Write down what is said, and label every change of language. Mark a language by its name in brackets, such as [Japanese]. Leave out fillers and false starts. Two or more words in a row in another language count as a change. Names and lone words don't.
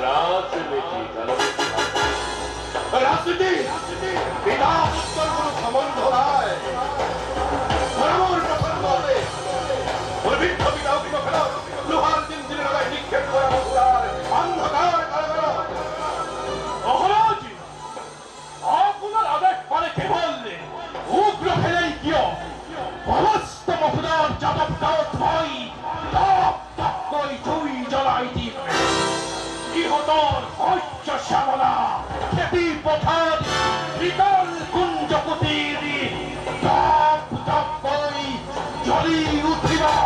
[Assamese] ৰাজনীতি পিতা পুত্ৰৰ কোনো সম্বন্ধ নাই ধৰ্মৰ প্ৰসংগতে মোৰ বৃদ্ধ পিতা উগ্ৰসেনক লোহাৰ জিঞ্জিৰি লগাই নিক্ষেপ কৰা মথুৰাৰ অন্ধকাৰ কাৰাগাৰত মহারাজ আপনার আদেশ মানে কে বললে উগ্রসেনাই কিয় সমস্ত মথুরার যাদব গাঁৱত থৈ টপ টপকৈ জুই জ্বলাই দিম ইহঁতৰ শস্য শ্যামলা খেতি পথাৰ বিকল কুঞ্জ কুটিৰ টপ টপকৈ জ্বলি উঠিব